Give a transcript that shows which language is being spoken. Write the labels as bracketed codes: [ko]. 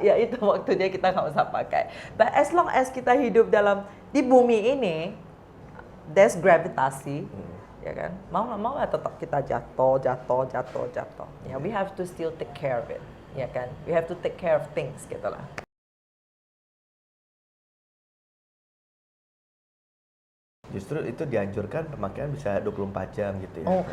[id] Ya itu waktunya kita nggak usah pakai. [en] But as long as [id] kita hidup di bumi ini, [en] there's [id] gravitasi, ya kan? Mau nggak mau tetap kita jatuh. [en] Ya, we have to still take care of it, [id] ya kan? [en] We have to take care of things, [id] gitu lah. Justru itu dianjurkan pemakaian bisa 24 jam gitu ya.